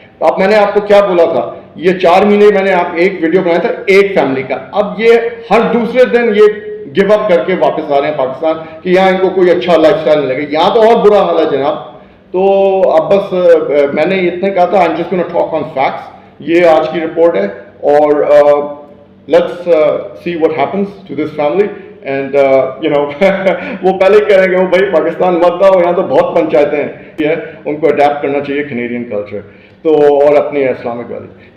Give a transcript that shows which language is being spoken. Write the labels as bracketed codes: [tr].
[ur] اب میں نے آپ کو کیا بولا تھا, یہ 4 مہینے میں نے آپ ایک ویڈیو بنایا تھا ایک فیملی کا. اب یہ ہر دوسرے دن یہ گیو اپ کر کے واپس آ رہے ہیں پاکستان کہ یہاں ان کو کوئی اچھا لائف اسٹائل ملے گا. یہاں تو اور برا حال ہے جناب. تو اب بس میں نے اتنے کہا تھا, [en] I'm just going to talk on facts. [ur] یہ آج کی رپورٹ ہے, اور [en] let's see what happens to this family. [ur] And وہ پہلے کہہ رہے ہیں کہ وہ بھائی پاکستان مت آؤ, یہاں تو بہت پنچایتیں ہیں, ان کو اڈیپٹ کرنا چاہیے کینیڈین کلچر تو اور اپنی اسلامک ویلیوز.